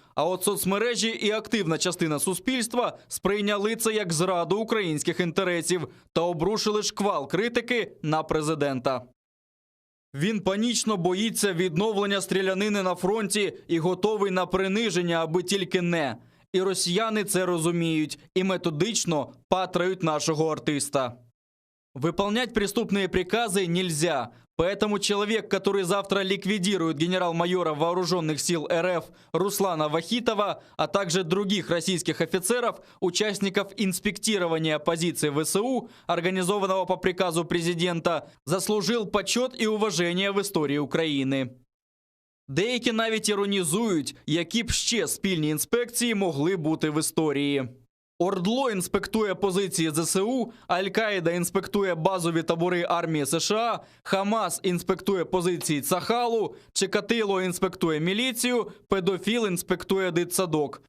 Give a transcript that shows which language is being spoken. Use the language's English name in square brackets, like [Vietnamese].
[Ukrainian] А от соцмережі і активна частина суспільства сприйняли це як зраду українських інтересів та обрушили шквал критики на президента. Він панічно боїться відновлення стрілянини на фронті і готовий на приниження, аби тільки не. І росіяни це розуміють і методично патрають нашого артиста. [Russian] Выполнять преступные приказы нельзя. Поэтому человек, который завтра ликвидирует генерал-майора вооруженных сил РФ Руслана Вахитова, а также других российских офицеров, участников инспектирования позиций ВСУ, организованного по приказу президента, заслужил почет и уважение [Ukrainian] в історії України. Деякі навіть іронізують, які б ще спільні інспекції могли бути в історії. ОРДЛО інспектує позиції ЗСУ, Аль-Каїда інспектує базові табори армії США, Хамас інспектує позиції Цахалу, Чикатило інспектує міліцію, педофіл інспектує дитсадок.